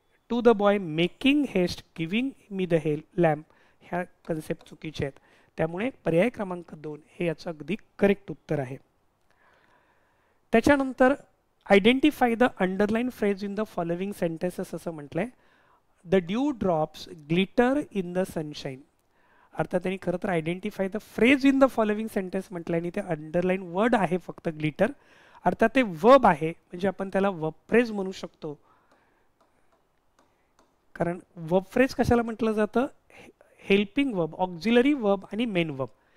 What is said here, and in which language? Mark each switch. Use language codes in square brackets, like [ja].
[en] to the boy making haste giving me the lamp [mr] ह्या concept चुकीचे आहेत. त्यामुळे पर्याय क्रमांक 2 हे याचं अगदी करेक्ट उत्तर आहे. त्याच्यानंतर [en] identify the underline phrase in the following sentences [mr] असं म्हटलंय. [en] The dew drops glitter in the sunshine. [mr] अर्थात त्यांनी खरं तर [en] identify the phrase in the following sentence [mr] म्हटलंय आणि ते अंडरलाईन वर्ड आहे फक्त ग्लिटर. अर्थात ते वर्ब आहे म्हणजे आपण त्याला वर्ब फ्रेज म्हणू शकतो. कारण वर्ब फ्रेज कशाला म्हटलं जातं? हेल्पिंग वर्ब, ऑक्झिलरी वर्ब आणि मेन वर्ब.